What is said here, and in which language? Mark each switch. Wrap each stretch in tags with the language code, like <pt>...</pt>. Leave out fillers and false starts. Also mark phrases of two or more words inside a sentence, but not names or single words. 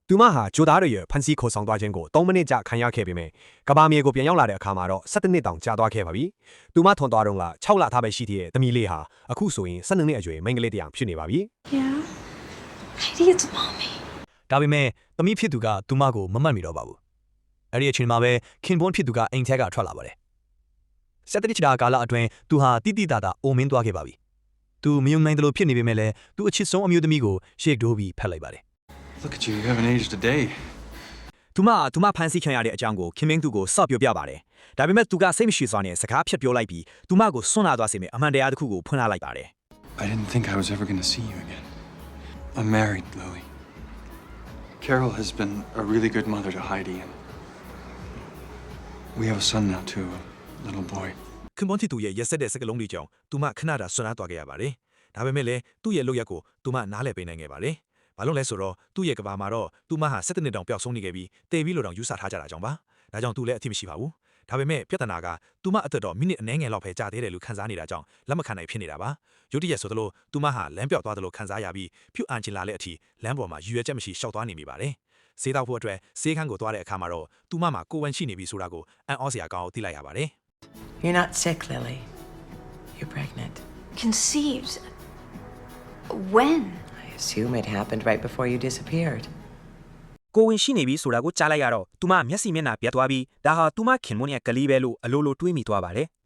<my>သူမဟာဂျိုသားတွေရဲ့ဖန်စီခေါ်ဆောင်သွားခြင်းကို3မိနစ်ကြာခံရခဲ့ပေမဲ့ကဘာမြေကိုပြန်ရောက်လာတဲ့အခါမှာတော့17နှစ်တောင်ကြာသွားခဲ့ပါပြီ။သူမထွန်သွားတော့က6လထားပဲရှိသေးတဲ့သမီးလေးဟာအခုဆိုရင်12နှစ်အရွယ်မိန်းကလေးတစ်ယောက်ဖြစ်နေပါပြီ</my> <en>Yeah. Heidi, it's mommy.</en> <my>ဒါပေမဲ့သမီးဖြစ်သူကသူမကိုမမှတ်မိတော့ပါဘူးအဲ့ဒီအချိန်မှာပဲခင်ပွန်းဖြစ်သူကအိမ်ထဲကထွက်လာပါတယ်ဆက်တတိချတာကာလအတွင်းသူဟာတိတိတတာအိုမင်းသွားခဲ့ပါပြီသူမယုံနိုင်တယ်လို့ဖြစ်နေပေမဲ့လည်းသူအချစ်ဆုံးအမျိုးသမီးကိုရှေ့တိုးပြီးဖက်လိုက်ပါတယ်</my> <en>Look at you, you haven't aged a day.</en> <my>သူမဖန်ဆီးခံရတဲ့အကြောင်းကိုခင်မင်းသူကိုစော့ပြောပြပါတယ်။ဒါပေမဲ့သူကစိတ်မရှိစွာနဲ့စကားဖြတ်ပြောလိုက်ပြီးသူမကိုစွန့်လာသွားစေမယ့်အမှန်တရားတစ်ခုကိုဖွင့်လာလိုက်ပါတယ်</my> <en>I didn't think I was ever going to see you again. I'm married, Lily. Carol has been a really good mother to Heidi, and we have a son now too, a little boy.</en> <my>ခင်ပွန်းဖြစ်သူရဲ့ရက်ဆက်တဲ့စကားလုံးတွေကြောင့်သူမခဏတာဆွမ်းနာသွားခဲ့ရပါတယ်။ဒါပေမဲ့လည်းသူ့ရဲ့လုပ်ရက်ကိုသူမနားလည်ပေးနိုင်ခဲ့ပါတယ်။ဘာလို့လဲဆို တော့သူ့ရဲ့ကဘာမှာတော့သူမဟာ17နှစ်တောင်ပျောက်ဆုံးနေခဲ့ပြီးတေပြီးလို့တောင်ယူဆထားကြတာကြောင့်ပါ။ဒါကြောင့်သူလည်းအထင်မရှိပါဘူး။ဒါပေမဲ့ပြဿနာကသူမအသက်တော့မိနစ်အနည်းငယ်လောက်ပဲကြာသေးတယ်လို့ခံစားနေတာကြောင့်လက်မခံနိုင်ဖြစ်နေတာပါ။ရုတ်တရက်ဆိုသလိုသူမဟာလမ်းပြောက်သွားတယ်လို့ခံစားရပြီးဖြူအန်ချင်လာတဲ့အထိလမ်းပေါ်မှာရွရွချက်မရှိရှောက်သွားနေမိပါတယ်။ဆေးတောက်ဖို့အတွက်ဆေးခန်းကိုသွားတဲ့အခါမှာတော့သူမမှာကိုယ်ဝန်ရှိနေပြီဆိုတာကိုအံ့ဩစရာကောင်းအောင်သိလိုက်ရပါတယ်။</my> <en>You're not sick, Lily. You're pregnant. Conceived. When? I assume it happened right before you disappeared.</en> <my>ကိုဝင်ရှိနေပြီဆိုတာကိုကြားလိုက်ရတော့သူမမျက်စိမျက်နှာပြတ်သွားပြီးဒါဟာသူမခင်မွန်းရဲ့ကလေးပဲလို့အလိုလိုတွေးမိသွားပါတယ်</my>